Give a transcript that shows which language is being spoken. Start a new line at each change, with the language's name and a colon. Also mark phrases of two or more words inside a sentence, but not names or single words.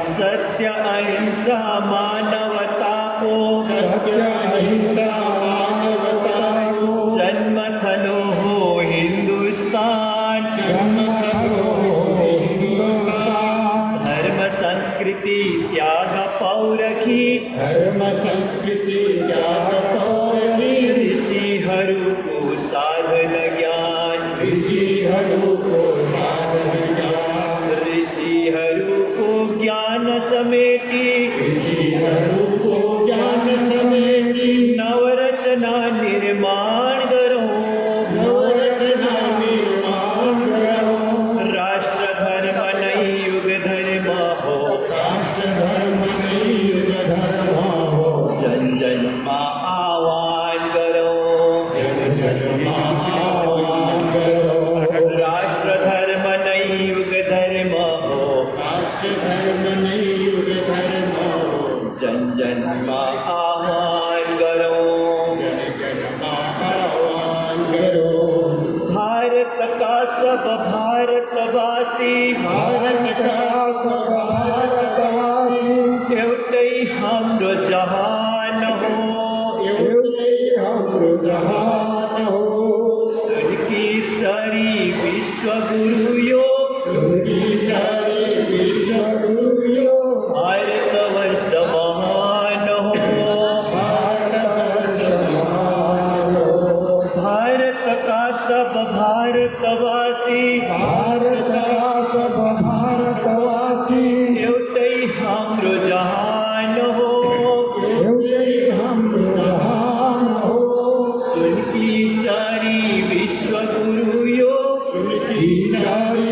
Nepali: सत्य अहिंसा मानवता को, सत्य अहिंसा मानवता को, जन्म थलो हो हिंदुस्तान, जन्म थलो हो हिंदुस्तान, धर्म संस्कृति त्याग पौरखी, धर्म संस्कृति त्याग पौरखी, ऋषिहरूको साधन ज्ञान, ऋषिहरूको साधन ज्ञान, ऋषिहरूको ज्ञान समेटी, ऋषिहरूको ज्ञान समेटी,
Hindi: नवरचना निर्माण करो, नवरचना निर्माण करो, राष्ट्र धर्म नहीं युग धर्म हो, राष्ट्र धर्म नहीं युग धर्म हो, जन जन का आह्वान करो, जन जन आह्वान करो, राष्ट्र धर्म नहीं युग धर्म हो, राष्ट्र धर्म नहीं युग धर्म हो, जन जन का आह्वान करो, जन जन आह्वान करो, भारत का सब भारतवासी, भारत का सब भारतवासी,
Nepali: एउटै हाम्रो जहान हो, एउटै हाम्रो जहान हो, सुनकी चरी विश्व गुरु यो, सुनकी चरी विश्व गुरु यो, भारतवर्ष महान हो, भारतवर्ष महान हो,
Hindi: भारत का सब भारतवासी, भारत का सब भारतवासी,
Nepali: एउटै हाम्रो जहान हो, एउटै हाम्रो जहान हो, सुनकी चरी विश्व गुरु यो, सुनकी चरी